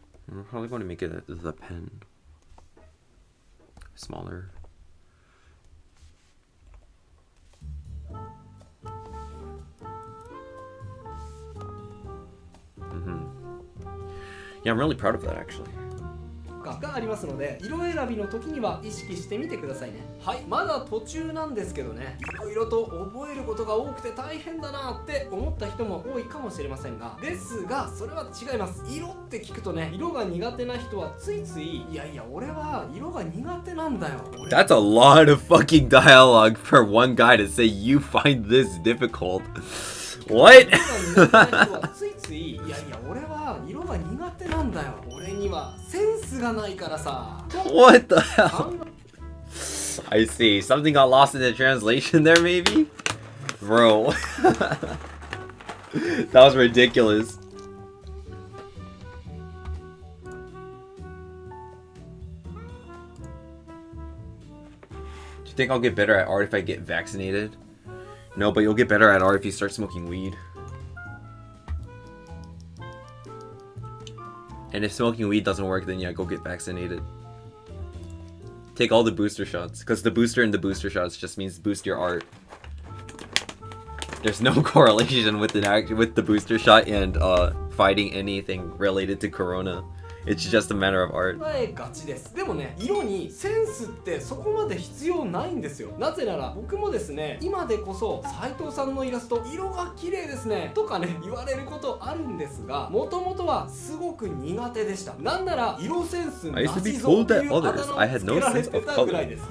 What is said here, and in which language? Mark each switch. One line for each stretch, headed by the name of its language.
English: I'm probably going to make it the pen smaller. Yeah, I'm really proud of that actually.
Japanese: がありますので、色選びの時には意識してみてくださいね。はい、まだ途中なんですけどね、いろいろと覚えることが多くて大変だなって思った人も多いかもしれませんが、ですがそれは違います。色って聞くとね、色が苦手な人はついつい、いやいや俺は色が苦手なんだよ。
English: That's a lot of fucking dialogue for one guy to say you find this difficult. What?
Japanese: ついつい、いやいや俺は色が苦手なんだよ。俺にはセンスがないからさ。
English: What the hell? I see. Something got lost in the translation there, maybe? Bro. That was ridiculous. Do you think I'll get better at art if I get vaccinated? No, but you'll get better at art if you start smoking weed. And if smoking weed doesn't work, then yeah, go get vaccinated. Take all the booster shots, because the booster in the booster shots just means boost your art. There's no correlation with the booster shot and fighting anything related to corona. It's just a matter of art.
Japanese: ガチです。でもね、色にセンスってそこまで必要ないんですよ。なぜなら僕もですね、今でこそ斉藤さんのイラスト色が綺麗ですねとかね言われることあるんですが、もともとはすごく苦手でした。なんなら色センスなしぞっていうあだ名をつけられてたぐらいです。